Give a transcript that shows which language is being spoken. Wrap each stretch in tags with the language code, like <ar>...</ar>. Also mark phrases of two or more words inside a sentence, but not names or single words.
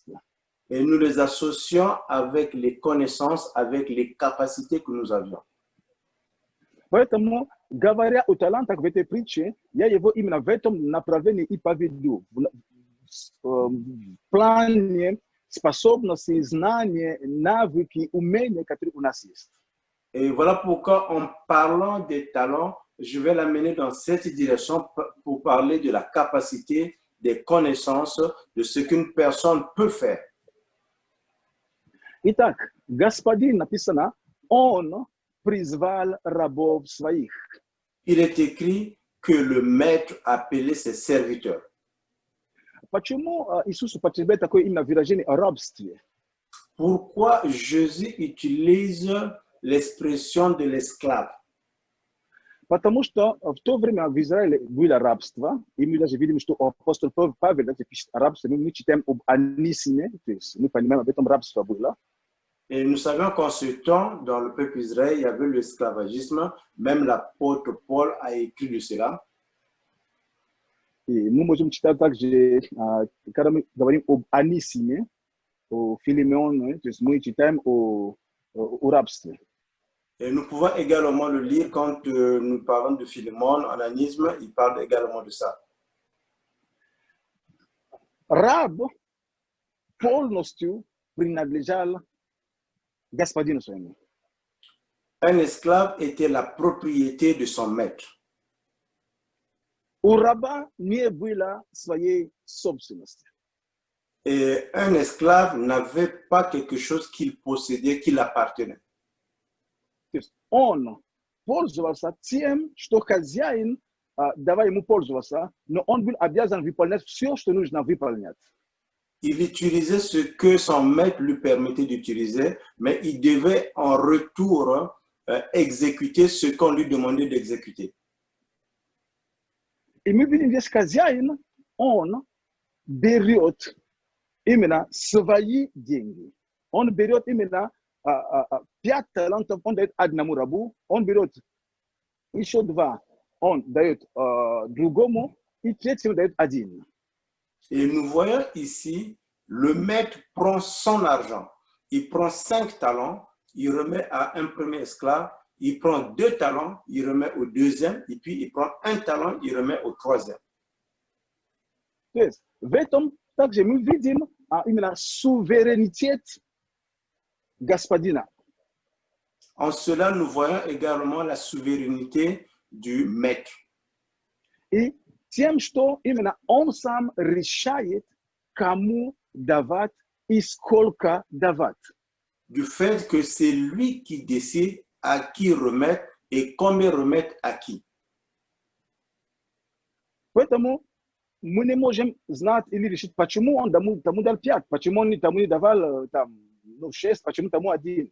<fr>Et nous les associons avec les connaissances, avec les capacités que nous avions.</fr> <ru>Поэтому, говоря о талантах в этой притче, я его именно в этом направлении и поведу. В плане способностей, знания, навыки, умения, которые у нас есть.</ru> <fr>Et voilà pourquoi, en parlant des talents, je vais l'amener dans cette direction pour parler de la capacité, des connaissances, de ce qu'une personne peut faire.</fr> <ru>Итак, господин написано, он призвал рабов своих.</ru> <fr>Il est écrit que le maître appelait ses serviteurs.</fr> <ru>Почему Иисус употребляет такое именно выражение о рабстве?</ru> <fr>Pourquoi Jésus utilise l'expression de l'esclave?</fr> <ru>Потому что в то время в Израиле было рабство, и мы даже видим, что апостол Павел пишет о рабстве, мы читаем об Анисиме, то есть мы понимаем, об этом рабство было.</ru> <fr>Et nous savons qu'en ce temps, dans le peuple Israël, il y avait l'esclavagisme. Même l'apôtre Paul a écrit de cela.</fr> <ru>И мы можем читать также, когда мы говорим об Анисиме, о Филимоне, то есть мы читаем о рабстве.</ru> <fr>Et nous pouvons également le lire quand nous parlons de Philémon, en anisme, il parle également de ça.</fr> <ru>Раб полностью принадлежал господину своему.</ru> <fr>Un esclave était la propriété de son maître.</fr> <ru>У раба не было своей собственности.</ru> <fr>Et un esclave n'avait pas quelque chose qu'il possédait, qui l'appartenait.</fr> <ru>То есть он пользовался тем, что хозяин давай ему пользоваться, но он был обязан выполнять все, что нужно выполнять.</ru> <fr>Il utilisait ce que son maître lui permettait d'utiliser, mais il devait en retour exécuter ce qu'on lui demandait d'exécuter.</fr> <ru>И мы видим здесь хозяин, он берет именно свои деньги. Он берет именно 5 талантов, он дает одному рабу, он берет еще 2 он дает другому, и третьему дает один.</ru> <fr>Et nous voyons ici, le maître prend son argent. Il prend 5 talents, il remet à un premier esclave. Il prend 2 talents, il remet au deuxième. Et puis, il prend 1 talent, il remet au troisième.</fr> <ru>То есть в этом также мы видим именно суверенитет господина.</ru> <fr>En cela, nous voyons également la souveraineté du maître.</fr> <ru>И тем, что именно он сам решает, кому давать и сколько давать.</ru> <fr>Du fait que c'est lui qui décide à qui remettre et combien remettre à qui.</fr> <ru>Поэтому мы не можем знать или решить, почему он тому дал 5, почему он тому не давал 6, почему тому 1.</ru>